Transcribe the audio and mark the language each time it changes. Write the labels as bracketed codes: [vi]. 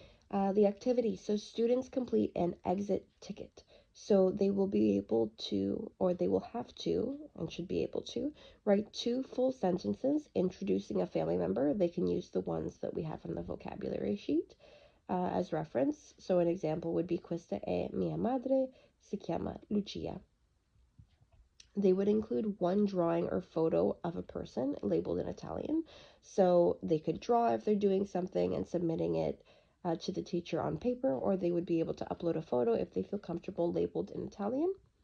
[en] The activity. So students complete an exit ticket. So they will be able to, or they will have to, and should be able to, write 2 full sentences introducing a family member. They can use the ones that we have from the vocabulary sheet as reference. So an example would be [it] questa è mia madre, si chiama Lucia. [en] They would include 1 drawing or photo of a person labeled in Italian. So they could draw if they're doing something and submitting it to the teacher on paper, or they would be able to upload a photo if they feel comfortable labeled in Italian.